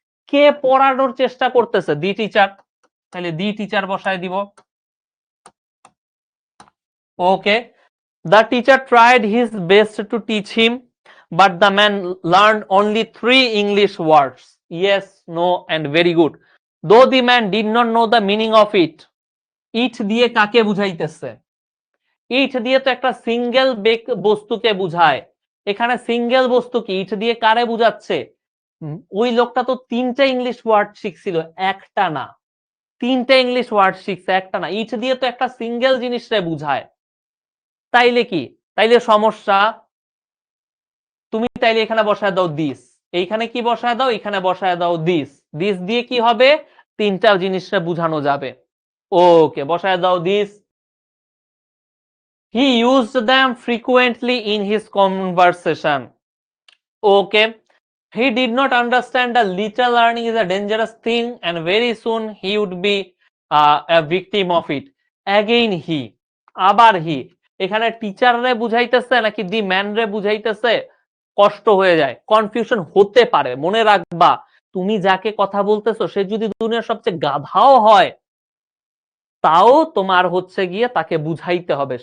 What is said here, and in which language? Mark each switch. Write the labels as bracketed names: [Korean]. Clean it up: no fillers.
[Bangla] কে পড়ানোর চেষ্টা করতেছে? The teacher. তাহলে দি টিচার বসায় দিব। [English] Okay, the teacher tried his best to teach him, but the man learned only 3 English words. Yes, no, and very good. Though the man did not know the meaning of it. [Bangla] It দিয়ে কাকে বুঝাইতেছে? ইট দিয়ে তো একটা single বস্তুকে বুঝায়, এখানে single বস্তু কি? ইট দিয়ে কারে বুঝাচ্ছে? ওই লোকটা তো 3টা ইংলিশ ওয়ার্ড শিখছিল, একটা না। 3টা ইংলিশ ওয়ার্ড শিখছে, একটা না। ইট দিয়ে তো একটা সিঙ্গেল জিনিসটা বুঝায়। তাইলে কি? তাইলে সমস্যা। তুমি তাইলে এখানে বসায় দাও দিস, এইখানে কি বসায় দাও, এখানে বসায় দাও দিস। দিস দিয়ে কি হবে, তিনটা জিনিসটা বুঝানো যাবে। ওকে, বসায় দাও this. [English] He used them frequently in his conversation. Okay. He did not understand that little learning is a dangerous thing and very soon he would be a victim of it. Again he. [Bangla] আবার [English] he. [Bangla] এখানে teacher রে বুঝাইতেছে নাকি the man রে বুঝাইতেছে, কষ্ট হয়ে যায়, confusion হতে পারে। মনে রাখবা, তুমি যাকে কথা বলতেছো সে যদি দুনিয়ার সবচেয়ে গাধাও হয়, তাও তোমার হচ্ছে গিয়ে তাকে বুঝাইতে হবে।